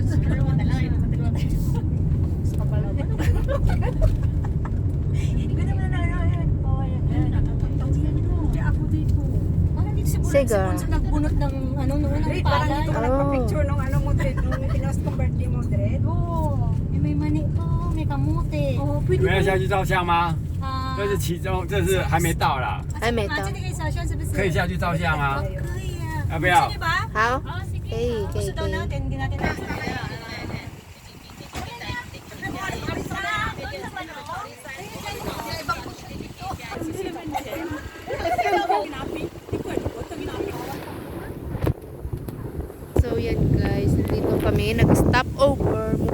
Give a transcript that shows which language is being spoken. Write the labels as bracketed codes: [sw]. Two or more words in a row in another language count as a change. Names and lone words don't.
[tl] Sa kabalo tayo. Sa kabalo. Ganun na yan. Kaya ako dito. Parang dito si Bunso nagbunot ng ano nung unang Parang palay. dito ka nagpa-picture nung ano mo, Dred, nung pinost kong birthday mo, Dred. Oo. May mani po. May kamote. Oh, [zh] 你们要下去照相吗？啊这是其中，这是还没到啦，还没到这里可以小轩是不是？可以下去照相啊，可以啊。要不要？ [tl] Di ba? [zh] 好， [tl] Oh, sige. [zh] 可以，可以， [tl] Gusto [zh] 可 [tl] daw [zh] 以。 [tl] natin, hindi natin natin. So yan guys, nandito kami, nag- [en] stop over.